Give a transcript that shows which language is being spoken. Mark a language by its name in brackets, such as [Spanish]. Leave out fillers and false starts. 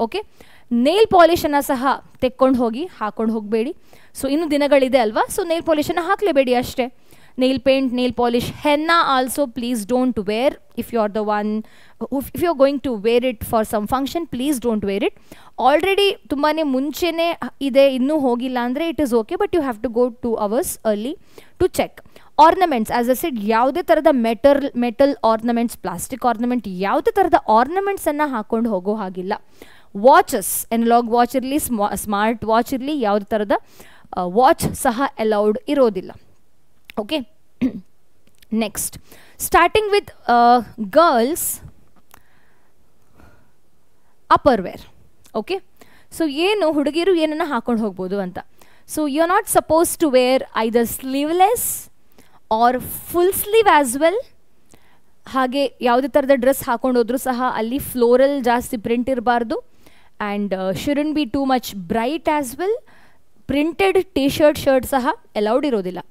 [Kannada] Okay, nail ಪಾಲಿಶನ್ನು ಸಹ ತೆಕ್ಕೊಂಡು ಹೋಗಿ ಹಾಕ್ಕೊಂಡು ಹೋಗಬೇಡಿ. ಸೊ ಇನ್ನೂ ದಿನಗಳಿದೆ ಅಲ್ವಾ? ಸೊ ನೇಲ್ ಪಾಲಿಶನ್ನು ಹಾಕಲೇಬೇಡಿ ಅಷ್ಟೇ. [English] nail paint, nail polish, henna also please don't wear. If you are the one, if you are going to wear it for some function, please don't wear it. Already [Kannada] ತುಂಬಾನೇ ಮುಂಚೆನೇ ಇದೆ, ಇನ್ನೂ ಹೋಗಿಲ್ಲ ಅಂದರೆ [English] it is okay, but you have to go 2 hours early to check. Ornaments, as I said, [Kannada] ಯಾವುದೇ ಥರದ metal ornaments, plastic ornament, ಯಾವುದೇ ಥರದ ಆರ್ನಮೆಂಟ್ಸನ್ನು ಹಾಕ್ಕೊಂಡು ಹೋಗೋ ಹಾಗಿಲ್ಲ. ವಾಚಸ್, ಎನಲಾಗ್ ವಾಚ್ ಇರಲಿ, ಸ್ಮಾರ್ಟ್ ವಾಚ್ ಇರಲಿ, ಯಾವುದೇ ಥರದ ವಾಚ್ ಸಹ ಅಲೌಡ್ ಇರೋದಿಲ್ಲ. [English] Okay, next, starting with girls upper wear. Okay, so [Kannada] ಏನು ಹುಡುಗಿರು ಏನನ್ನ ಹಾಕೊಂಡು ಹೋಗ್ಬೋದು ಅಂತ. [English] So you are not suppose to wear either sleeveless or full sleeve as well. [Kannada] ಹಾಗೆ ಯಾವುದೇ ಥರದ ಡ್ರೆಸ್ ಹಾಕೊಂಡು ಹೋದ್ರೂ ಸಹ ಅಲ್ಲಿ ಫ್ಲೋರಲ್ ಜಾಸ್ತಿ ಪ್ರಿಂಟ್ ಇರಬಾರ್ದು. [English] And shouldn't be too much bright as well. [Kannada] Printed T shirt ಸಹ ಅಲೌಡ್ ಇರೋದಿಲ್ಲ.